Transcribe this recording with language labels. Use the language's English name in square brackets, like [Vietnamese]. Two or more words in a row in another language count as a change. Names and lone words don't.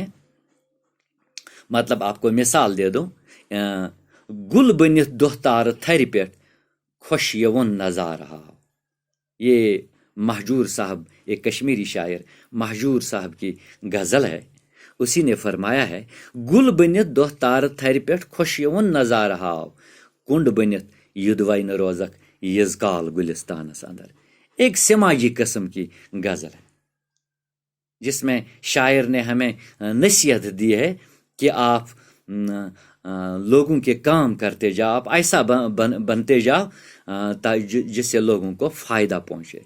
[Urdu] مطلب آپ کو مثال دے دوں، [Kashmiri] گل بنت دہ تار تھر پیٹ خوش یون نظارہ آو۔ [Urdu] یہ مہجور صاحب، ایک کشمیری شاعر مہجور صاحب کی غزل ہے۔ اسی نے فرمایا ہے، [Kashmiri] گل بنت دہ تار تھر پیٹ خوش یون نظارہ آو، کنڈ بنت یدوین روزک یز کال گلستانس اندر۔ [Urdu] ایک سماجی قسم کی غزل ہے جس میں شاعر نے ہمیں نصیحت دی ہے کہ آپ لوگوں کے کام کرتے جاؤ، آپ ایسا بنتے جاؤ جس سے لوگوں کو فائدہ پہنچے۔